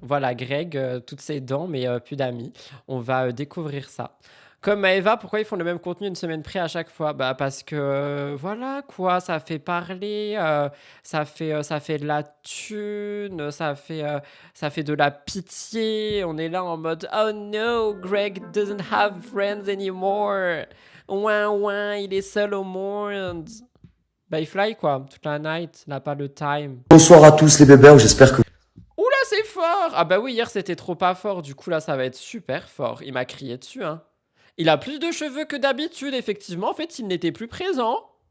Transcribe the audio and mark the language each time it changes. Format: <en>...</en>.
<fr>Voilà, Greg, toutes ses dents, mais plus d'amis. On va découvrir ça. Comme Maëva, pourquoi ils font le même contenu une semaine près à chaque fois? Bah parce que voilà quoi, ça fait parler, ça fait de la thune, ça fait de la pitié. On est là en mode</fr> <en>oh no, Greg doesn't have friends anymore.</en> <fr>Ouin ouin, il est seul au monde. Bah, il fly quoi, toute la night, il n'a pas le time. Bonsoir à tous les bébés, j'espère que... Oula, c'est fort! Ah bah oui, hier c'était trop pas fort, du coup là ça va être super fort. Il m'a crié dessus, hein. Il a plus de cheveux que d'habitude, effectivement. En fait, il n'était plus présent.</fr>